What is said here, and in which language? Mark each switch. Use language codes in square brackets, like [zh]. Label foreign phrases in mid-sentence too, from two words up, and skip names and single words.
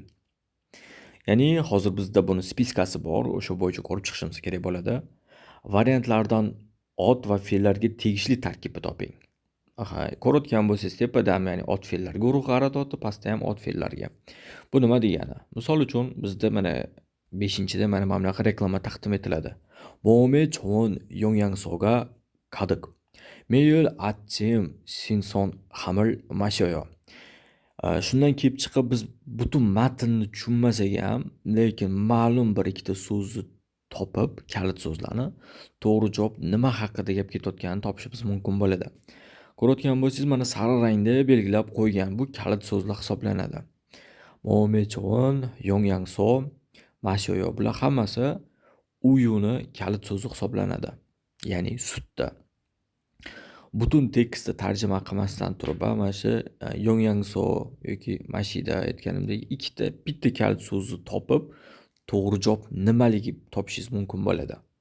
[uz] Ya'ni hozir bizda buni spiskasi bor, o'sha bo'yicha ko'rib chiqishimiz kerak bo'ladi. Variantlardan ot va fe'llarga tegishli tarkibni toping. Ko'rayotgan bo'lsangiz, tepada ham ya'ni ot fe'llar guruhi qaratyapti, pastda ham ot fe'llarga. Bu nima degani? Misol uchun bizda mana 5-da mana bunaqa reklama taqdim etiladi. [ko] 몸에 좋은 영양소가 가득. 매일 아침 신선함을 마셔요. [uz] Shundan kelib chiqib biz butun matnni tushunmasak ham, lekin ma'lum bir ikkita so'zni topib, kalit so'zlarni, to'g'ri javob nima haqida gap ketayotganini topishimiz mumkin bo'ladi. Ko'rayotgan bo'lsangiz, mana sariq rangda belgilab qo'ygan bu kalit so'zlar hisoblanadi. [ko] 몸에 좋은 영양소 마셔요. [uz] Bular hammasi uyuni kalit so'zi hisoblanadi. Ya'ni sutda. Butun tekstni tarjima qilmasdan turib, mana shu Yongyangso yoki mashida aytganimdek bitta kalit so'zni topib, to'g'ri javob nimaligi topishingiz mumkin bo'ladi.